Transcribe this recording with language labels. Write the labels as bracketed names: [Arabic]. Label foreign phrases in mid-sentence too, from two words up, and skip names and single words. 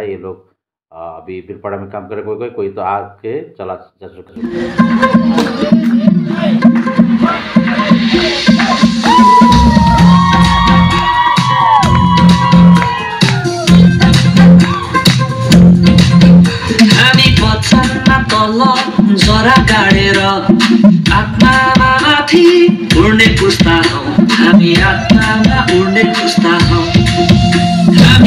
[Hindi] ये लोग अभी बिरपाड़ा में काम करे, कोई तो आके चला जा चुका है। [Nepali] जरा गाडेर आत्मामा माथि उड्ने पुस्ता हौ हामी, आत्मामा उड्ने पुस्ता हौ हामी।